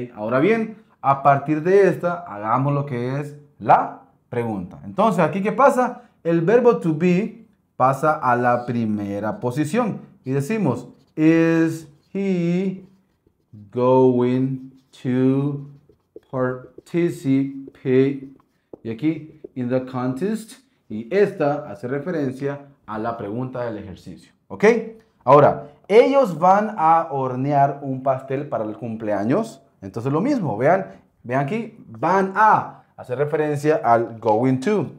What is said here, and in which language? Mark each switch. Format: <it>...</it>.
<es>Ahora bien, a partir de esta, hagamos lo que es la pregunta. Entonces, ¿aquí qué pasa? El verbo to be pasa a la primera posición. Y decimos,</es> <en>is he going to participate?</en> <es>Y aquí,</es> <en>in the contest.</en> <es>Y esta hace referencia a la pregunta del ejercicio. ¿Ok? Ahora, ellos van a hornear un pastel para el cumpleaños. Entonces lo mismo, vean aquí, van a hacer referencia al going to.</es>